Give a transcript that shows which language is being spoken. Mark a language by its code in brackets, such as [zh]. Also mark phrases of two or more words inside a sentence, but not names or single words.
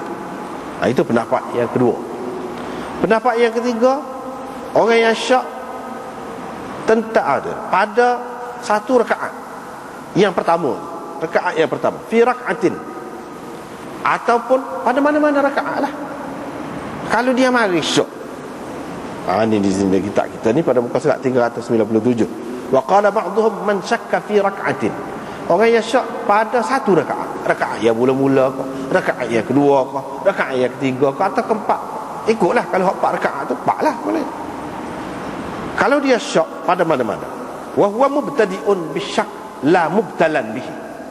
[ms] Itu pendapat yang kedua. Pendapat yang ketiga, orang yang syak tentang ada pada 1 rakaat yang pertama, rakaat yang pertama, [ar] في ركعة, [ms] ataupun pada mana-mana rakaat lah. Kalau dia mari syak, ini di sini kitab kita ni pada muka surat 397. [ar] وقال بعضهم من شك في ركعة. [ms] Orang yang syak pada 1 rakaat, rakaat yang mula-mula ke, rakaat yang kedua ke, rakaat yang ketiga ke, atau keempat. Ikutlah, kalau 4 rakaat tu 4 lah boleh. Kalau dia syak pada mana-mana, [ar] وهو مبتدئ بالشك لا مبتلى به.